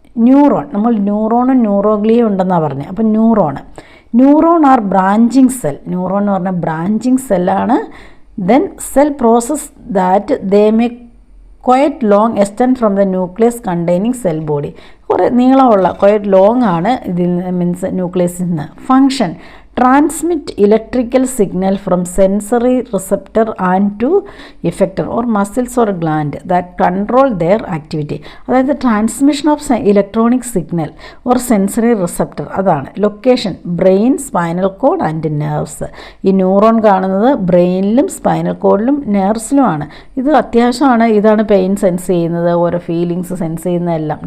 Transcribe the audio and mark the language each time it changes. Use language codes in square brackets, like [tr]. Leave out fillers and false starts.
[ml] Neuron, നമ്മൾ ന്യൂറോണും ന്യൂറോഗ്ലിയും ഉണ്ടെന്നാണ് പറഞ്ഞത്. അപ്പം [en] Neuron are branching cell. [ml] Neuron എന്ന് പറഞ്ഞാൽ branching സെല്ലാണ്. [en] Then cell process that they may quite long extend from the nucleus containing cell body. [ml] കുറേ നീളമുള്ള ക്വയറ്റ് ലോങ് ആണ് ഇതിൽ മീൻസ് ന്യൂക്ലിയസിൽ നിന്ന്. [en] Function: transmit electrical signal from sensory receptor and to effector or muscles or gland that control their activity. അതായത് transmission of electronic signal or sensory receptor, അതാണ്. [ml] Location: brain, spinal cord and nerves. ഈ neuron കാണുന്നത് ബ്രെയിനിലും spinal കോഡിലും നെർവ്സിലുമാണ്. ഇത് അത്യാവശ്യമാണ്. ഇതാണ് pain sense ചെയ്യുന്നത്, ഓരോ feelings sense ചെയ്യുന്നതെല്ലാം.